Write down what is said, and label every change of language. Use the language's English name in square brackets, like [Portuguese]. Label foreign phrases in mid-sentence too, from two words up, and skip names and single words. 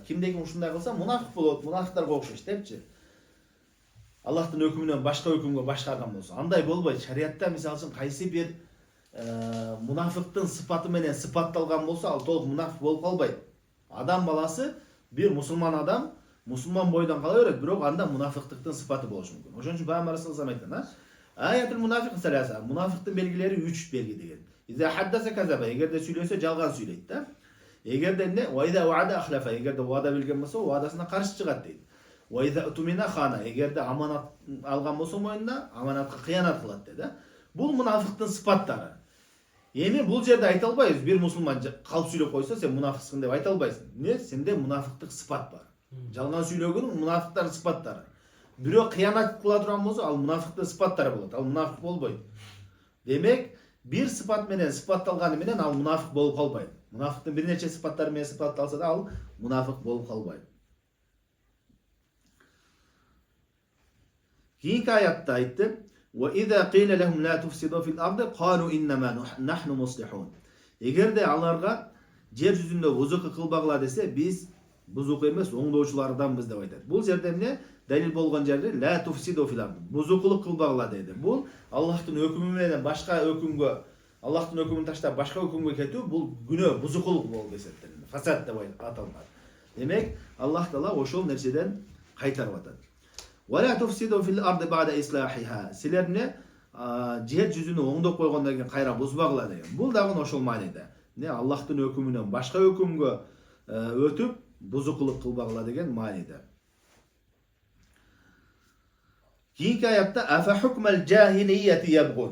[Kyrgyz] Кимдеги ушундай кылса мунафык болот, мунафыктарга окшош депчи. Аллахтын өкүмүнөн башка өкүмгө башкарган болсо, андай болбойт. Шариатта мисалы үчүн кайсы бир мунафыктын сыпаты менен сыпатталган болсо, ал толук мунафык болуп калбайт. Адам баласы бир мусулман адам мусулман бойдон кала берет, бирок анда мунафыктыктын сыпаты болушу мүмкүн. Ошон үчүн Пайгамбар [Arabic] صلى الله عليه وسلم [Kyrgyz] айткан, [Arabic] آية المنافق ثلاث, [Kyrgyz] мунафыктын белгилери 3 белги деген. [Arabic] إذا حدث كذب, [Kyrgyz] эгерде сүйлөсө жалган сүйлөйт да. Эгерде эмне, [Arabic] وإذا وعد أخلف, [Kyrgyz] эгерде ваада билген болсо, ваадасына каршы чыгат дейт. [Arabic] وإذا اؤتمن خان, [Kyrgyz] эгерде аманат алган болсо мойнуна, аманатка кыянат кылат дейт да. Бул мунафыктын сыпаттары. Эми бул жерде айта албайбыз, бир мусулман калп сүйлөп койсо, сен мунафиксың деп айта албайсың. Эмне? Сенде мунафыктык сыпат бар. Жалган сүйлөгөн мунафыктардын сыпаттары. Бирөө кыянат кыла турган болсо, ал мунафыктын сыпаттары болот. Ал мунафык болбойт. Демек, бир сыпат менен сыпатталганы менен ал мунафык болуп калбайт. Мунафыктын бир нече сыпаттары менен сыпатталса да, ал мунафык болуп калбайт. Кийинки аятта айтты: [Arabic] "وإذا قيل لهم لا تفسدوا في الأرض قالوا إنما نحن مصلحون." [Kyrgyz] Эгерде аларга жер жүзүндө бузук кылбагыла десе, биз бузук эмес, оңдоочуларданбыз деп айтат. Бул жерде эмне? Далил болгон жерде [Arabic] لا تفسدوا في الأرض. [Kyrgyz] Бузукулук кылбагыла деди. Бул Аллахтын өкүмү менен башка өкүмгө, Аллахтын өкүмүн таштап башка өкүмгө кетүү, бул күнөө, бузукулук болуп эсептелет. Фасад деп аталат. Демек, Аллах Таала ошол нерседен кайтарып атат. [Arabic] ولا تفسدوا في الأرض بعد إصلاحها. [Kyrgyz] Силерне жер жүзүнө оңдоп койгондон кийин кайра бузбагыла деген. Бул дагы ошол мааниде. Не Аллахтын өкүмүнөн башка өкүмгө өтүп бузукулук кылбагыла деген мааниде. Кийинки аятта [Arabic] أفحكم الجاهلية يبغون.